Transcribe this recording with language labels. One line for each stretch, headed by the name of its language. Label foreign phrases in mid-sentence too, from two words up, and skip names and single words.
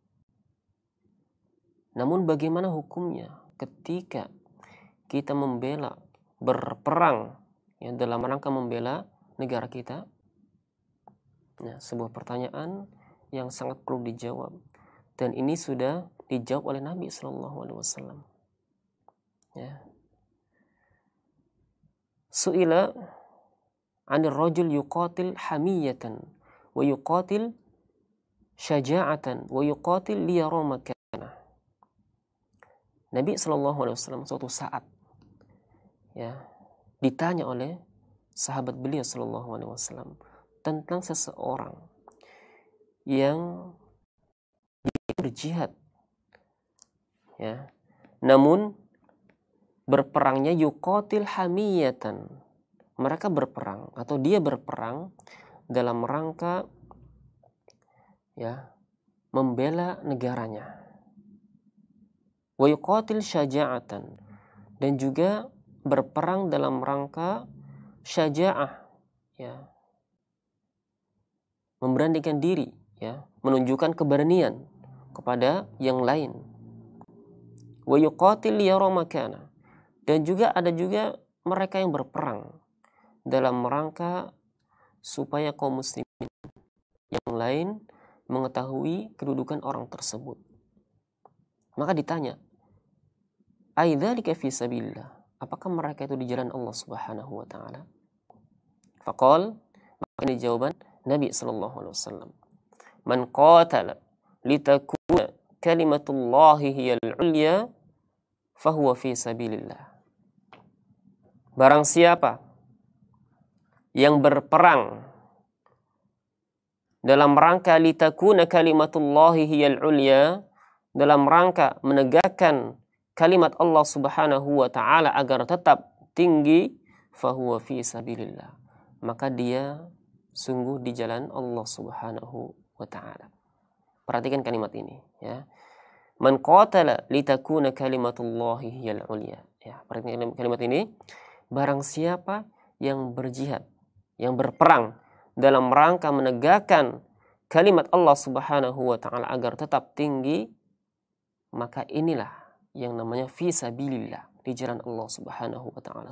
Indonesian: Namun bagaimana hukumnya ketika kita membela, berperang ya, dalam rangka membela negara kita? Nah, sebuah pertanyaan yang sangat perlu dijawab, dan ini sudah dijawab oleh Nabi SAW. Ya.
Arabic: سئل عن الرجل يقاتل حمية ويقاتل شجاعة ويقاتل ليرى مكانه.
Indonesian: Nabi SAW suatu saat ya ditanya oleh sahabat beliau SAW tentang seseorang yang berjihad, ya, namun berperangnya
Arabic: يقاتل حمية,
Indonesian: mereka berperang atau dia berperang dalam rangka ya membela negaranya.
Arabic: ويقاتل شجاعة,
Indonesian: dan juga berperang dalam rangka syaja'ah, ya, memberanikan diri, ya, menunjukkan keberanian kepada yang lain.
Arabic: ويقاتل ليرى مكانه,
Indonesian: dan juga ada juga mereka yang berperang dalam rangka supaya kaum muslimin yang lain mengetahui kedudukan orang tersebut. Maka ditanya,
Arabic: أذلك في سبيل الله,
Indonesian: apakah mereka itu di jalan Allah
Arabic: سبحانه وتعالى?
Indonesian: Faqal, maka ini jawaban Nabi
Arabic: صلى الله عليه وسلم. من قاتل لتكون كلمة الله هي العليا فهو في سبيل الله.
Indonesian: Barang siapa yang berperang dalam rangka
Arabic: لتكون كلمة الله هي العليا,
Indonesian: dalam rangka menegakkan kalimat Allah
Arabic: سبحانه وتعالى
Indonesian: agar tetap tinggi,
Arabic: فهو في سبيل الله,
Indonesian: maka dia sungguh di jalan Allah
Arabic: سبحانه وتعالى.
Indonesian: Perhatikan kalimat ini, ya.
Arabic: من قاتل لتكون كلمة الله هي العليا.
Indonesian: Ya, perhatikan kalimat ini. Barang siapa yang berjihad, yang berperang dalam rangka menegakkan kalimat Allah
Arabic: سبحانه وتعالى
Indonesian: agar tetap tinggi, maka inilah yang namanya
Arabic: في سبيل الله,
Indonesian: di jalan Allah
Arabic: سبحانه وتعالى.